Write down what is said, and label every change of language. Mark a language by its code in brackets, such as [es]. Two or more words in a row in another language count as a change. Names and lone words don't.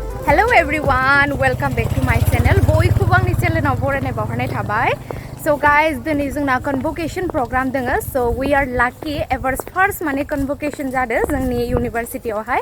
[en] Hello everyone, welcome back to my channel. [brx] बयखौबो आंनि चेनेलाव बरायनाय बावहरनाय थाबाय. [en] So guys, [brx] दिनै जोंना [en] convocation program [brx] दङ. [en] So we are lucky ever first [brx] माने convocation जादों जोंनि इउनिभारसिटियावहाय.